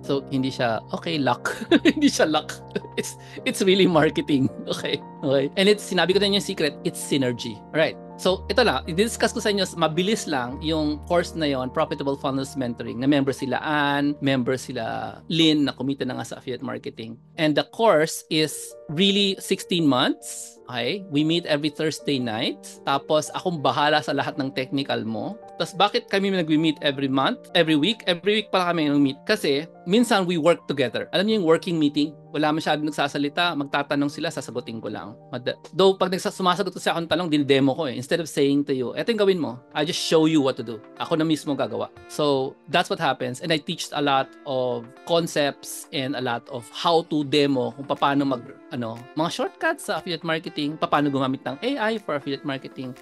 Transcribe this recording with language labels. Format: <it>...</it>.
<tl>So, hindi siya, luck. Hindi siya luck.</tl> <en>It's really marketing. Okay. And sinabi ko na yung secret, it's synergy. Right.</en> <tl>So, ito lang, i-discuss ko sa inyo, mabilis lang yung course na yon, Profitable Funnels Mentoring, na member sila Ann, member sila Lynn, na kumita na nga sa affiliate marketing.</tl> <en>And the course is really 16 months. Okay? We meet every Thursday night.</en> <tl>Tapos, akong bahala sa lahat ng technical mo. Tapos, bakit kami nag-meet every month? Every week? Every week pala kami nag-meet. Kasi, minsan</tl> <en>we work together.</en> <tl>Alam niyo yung working meeting? Wala masyadong nagsasalita, magtatanong sila, sasagutin ko lang. Though, pag sumasagot ko sa akong talong, din-demo ko eh.</tl> <en>Instead of saying to you,</en> <tl>eto yung gawin mo,</tl> <en>I just show you what to do.</en> <tl>Ako na mismo gagawa.</tl> <en>So, that's what happens. And I teach a lot of concepts and a lot of how to demo</en> <tl>kung paano mga shortcuts sa affiliate marketing, paano gumamit ng AI</tl> <en>for affiliate marketing.</en>